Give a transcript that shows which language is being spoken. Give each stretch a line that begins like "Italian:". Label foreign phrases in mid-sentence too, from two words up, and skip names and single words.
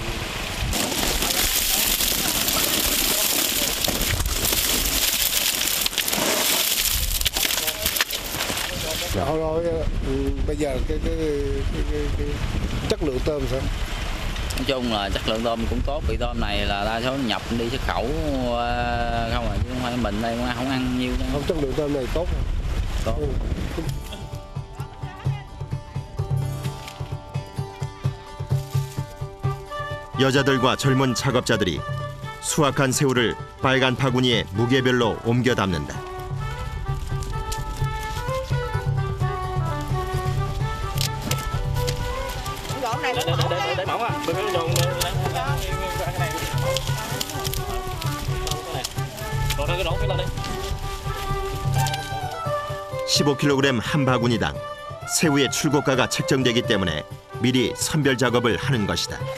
Vietnamese: Rồi bây giờ cái chất lượng tôm sao? Nói chung là chất lượng tôm cũng tốt, vì tôm này là đa số nhập đi xuất khẩu không à, chứ không phải mình đây không ăn nhiêu đâu. Không, chất lượng tôm này tốt. Tốt.
Korean: 여자들과 젊은 작업자들이 수확한 새우를 빨간 바구니에 무게별로 옮겨 담는다.
Vietnamese: Để mỏng á. Mình phải dồn cái này. Rồi cái đổ cái lên đi.
Korean: 15kg 한 바구니당 새우의 출고가가 책정되기 때문에 미리 선별 작업을 하는 것이다.